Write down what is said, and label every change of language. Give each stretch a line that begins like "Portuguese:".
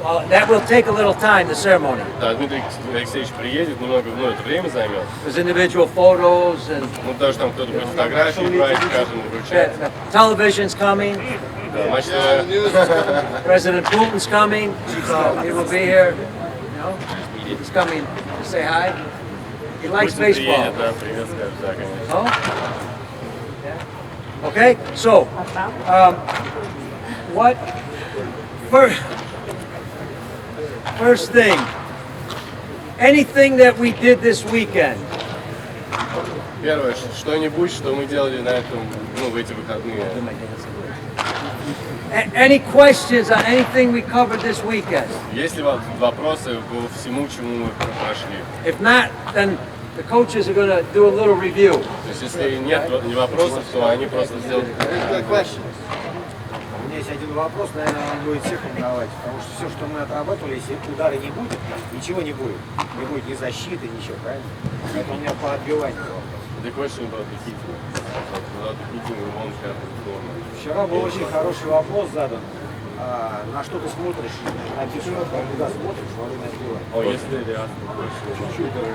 English: That will take a little time, the ceremony.
Russian: Да, Дмитрий Алексеевич приедет, немного, это время займет.
English: There's individual photos and
Russian: Ну, потому что там кто-то будет фотографии брать, каждому вручать.
English: television's coming.
Russian: Да, Матч
English: Yeah, the
Russian: ТВ.
English: news is coming. President Putin's coming. So he will be here. You know, he's coming to say hi. He likes
Russian: Путин
English: baseball.
Russian: приедет, да, привет скажет, да, конечно.
English: Oh? Okay, so what? First thing, anything that we did this weekend.
Russian: Первое, что-нибудь, что мы делали на этом, ну, в эти выходные.
English: Any questions on anything we covered this weekend?
Russian: Есть ли вопросы по всему, чему мы прошли?
English: If not, then the coaches are going to do a little review.
Russian: То есть, если нет вопросов, то они просто сделают. У меня есть один вопрос, наверное, он будет всех волновать, потому что все, что мы отработали, если удара не будет, ничего не будет. Не будет ни защиты, ничего, правильно? Это у меня по отбиванию вопрос.
English: The question about the hitting. About the hitting, we won't have the floor.
Russian: Вчера был очень хороший вопрос задан. На что ты смотришь? На пишу, куда смотришь во время отбивания?
English: Oh, yesterday they asked the question.